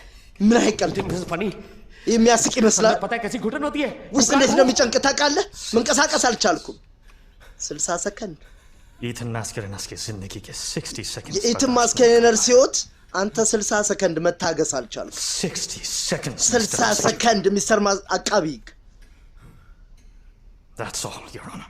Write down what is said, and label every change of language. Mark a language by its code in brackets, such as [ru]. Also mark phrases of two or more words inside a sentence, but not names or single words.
[am] ምን አይቀልድ [en] This is funny. [am] የሚያስቅ ይመስላል [hi] पता है कैसी घुटन होती है [am] ውስጥ እንዴት እንደሚጨንቅ ታውቃለህ መንቀሳቀስ አልቻልኩም 60 ሰከንድ [hi] Ethan Mascarenas की जिंदगी के 60 seconds. [am] የኢትን ማስከሬነርስ ህይወት አንተ 60 ሰከንድ መታገስ አልቻልኩም [en] 60 seconds. Mr. 60 Prosecutor. [am] ሰከንድ ሚስተር አቃቢ ህግ [en] That's all, Your Honor.